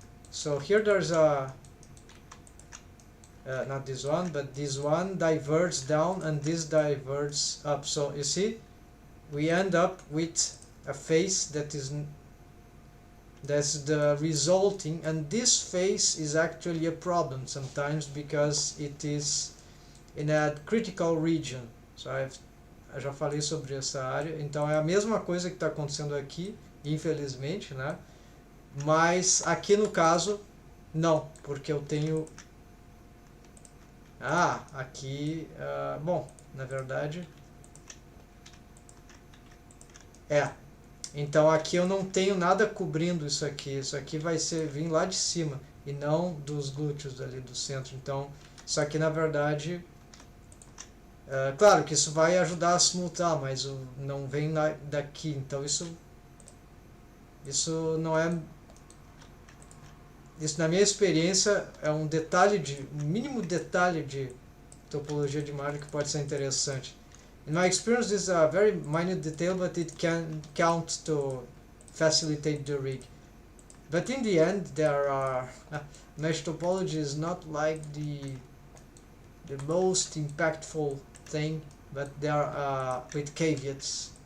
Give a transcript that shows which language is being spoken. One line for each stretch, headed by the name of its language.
English: So here there's a, not this one, but this one diverges down and this diverges up. So you see, we end up with a face that is, that's the resulting, and this face is actually a problem sometimes because it is in a critical region.
Portuguese: So eu já falei sobre essa área, então é a mesma coisa que está acontecendo aqui, infelizmente, né? Mas aqui no caso não, porque eu tenho, aqui, bom, na verdade então aqui eu não tenho nada cobrindo isso aqui vai vir lá de cima e não dos glúteos ali do centro. Então isso aqui na verdade, claro que isso vai ajudar a simultar, mas não vem daqui, então isso não é, isso na minha experiência é um detalhe um mínimo detalhe de topologia de imagem que pode ser interessante.
English: In my experience, this is a very minute detail, but it can count to facilitate the rig. But in the end, there are mesh topology is not like the most impactful thing, but there are with caveats.